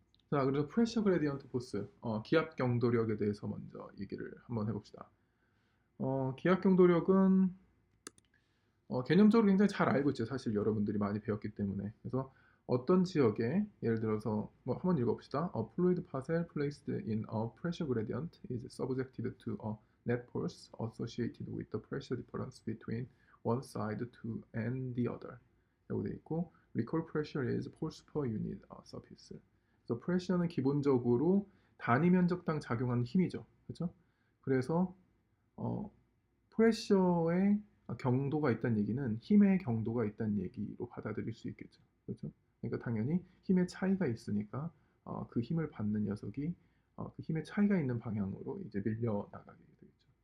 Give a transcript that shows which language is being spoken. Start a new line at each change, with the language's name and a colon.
Korean: 자, 그래서 프레셔 그레디언트 포스, 기압 경도력에 대해서 먼저 얘기를 한번 해봅시다. 기압 경도력은 개념적으로 굉장히 잘 알고 있죠. 사실 여러분들이 많이 배웠기 때문에. 그래서 어떤 지역에, 예를 들어서 뭐 한번 읽어봅시다.
English: A fluid parcel placed in a pressure gradient is subjected to a net force associated with the pressure difference between one side to and the other.
Korean: 라고 되어 있고,
English: recall pressure is force per unit surface.
Korean: 그래서 프레셔는 기본적으로 단위 면적당 작용하는 힘이죠. 그렇죠? 그래서 어, 프레셔의 경도가 있다는 얘기는 힘의 경도가 있다는 얘기로 받아들일 수 있겠죠. 그렇죠? 그러니까 당연히 힘의 차이가 있으니까 그 힘을 받는 녀석이 그 힘의 차이가 있는 방향으로 이제 밀려 나가게 되겠죠.